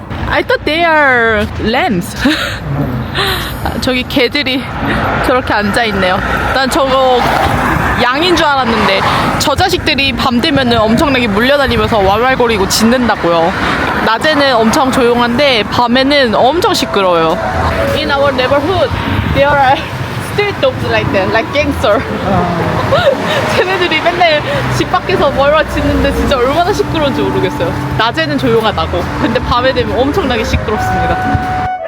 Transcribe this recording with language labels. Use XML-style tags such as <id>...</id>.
<en>I thought they are lambs.</en> <ko>저기 개들이 저렇게 앉아있네요. 난 저거 양인 줄 알았는데 저 자식들이 밤 되면 엄청나게 물려다니면서 왈왈거리고 짖는다고요. 낮에는 엄청 조용한데 밤에는 엄청 시끄러워요.</ko> <en>In our neighborhood, there are street dogs like that, like gangster.</en> <ko>쟤네들이 맨날 집 밖에서 멀어지는데 진짜 얼마나 시끄러운지 모르겠어요. 낮에는 조용하다고. 근데 밤에 되면 엄청나게 시끄럽습니다.</ko>